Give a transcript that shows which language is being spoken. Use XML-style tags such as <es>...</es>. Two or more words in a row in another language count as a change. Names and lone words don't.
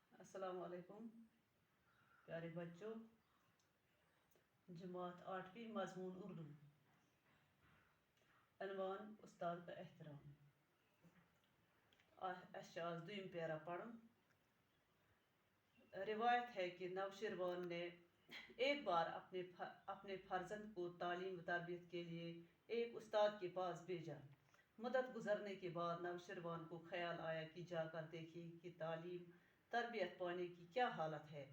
<ur>السلام علیکم پیارے بچوں. جماعت 8ویں مضمون اردو. عنوان استاد کا احترام.</ur> <ks>اس آز دویم پیرا پڑھن.</ks> <ur>روایت ہے کہ نوشروان نے ایک بار اپنے فرزند کو تعلیم و تربیت کے لیے ایک استاد کے پاس بھیجا. مدت گزرنے کے بعد نوشروان کو خیال آیا کہ جا کر دیکھے کہ تعلیم تربیت پانے کی کیا حالت ہے.</ur>